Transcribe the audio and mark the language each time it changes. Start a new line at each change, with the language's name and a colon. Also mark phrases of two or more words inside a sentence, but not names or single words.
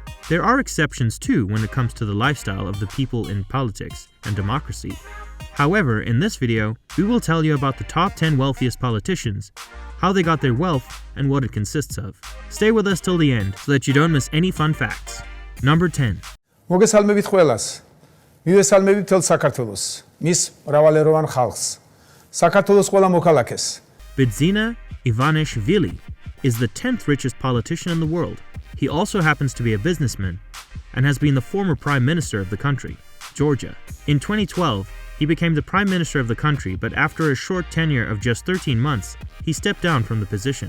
English: There are exceptions too when it comes to the lifestyle of the people in politics and democracy. However, in this video, we will tell you about the top 10 wealthiest politicians, how they got their wealth, and what it consists of. Stay with us till the end so that you don't miss any fun facts. Number 10.
Georgian: მოგესალმებით ყველას. მივესალმებით მთელ საქართველოს, მის მრავალეროვან ხალხს, საქართველოს ყველა მოქალაქეს.
English: Bidzina Ivanishvili is the 10th richest politician in the world. He also happens to be a businessman and has been the former prime minister of the country, Georgia. In 2012, he became the prime minister of the country, but after a short tenure of just 13 months, he stepped down from the position.